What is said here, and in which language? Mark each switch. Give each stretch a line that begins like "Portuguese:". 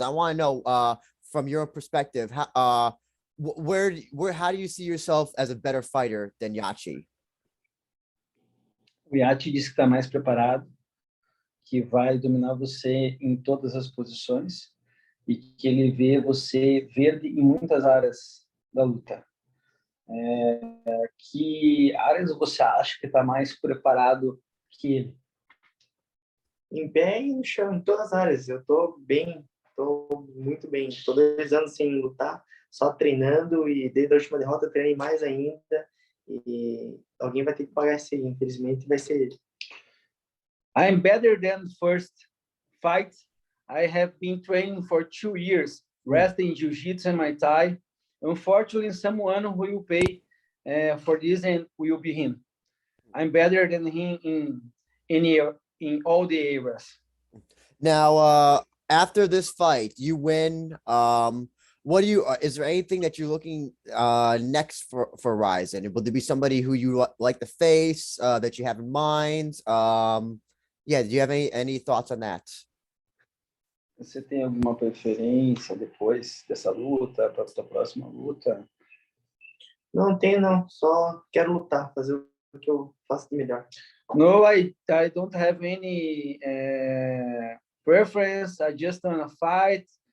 English: I want to know from your perspective, how do you see yourself as a better fighter than Yachi?
Portuguese: O Yachi disse que está mais preparado, que vai dominar você em todas as posições e que ele vê você verde em muitas áreas da luta. Que áreas você acha que está mais preparado que ele? Em pé e no chão, em todas as áreas. Eu tô muito bem. Tô 2 anos sem lutar, só treinando, e desde a última derrota eu treinei mais ainda, e alguém vai ter que pagar isso aí, infelizmente vai ser ele.
English: I'm better than the first fight. I have been training for 2 years, wrestling, jiu-jitsu and Muay Thai. Unfortunately, someone who will pay for this and will be him. I'm better than him in all the areas. Now, after this fight, you win. Is there anything that you're looking next for RIZIN? Will there be somebody who you like to face that you have in mind? Do you have any thoughts on that?
Portuguese: Você tem alguma preferência depois dessa luta, para a sua próxima luta? Não tenho, não. Só quero lutar, fazer o que eu faço de melhor.
English: No, I don't have any preference. I just want to fight.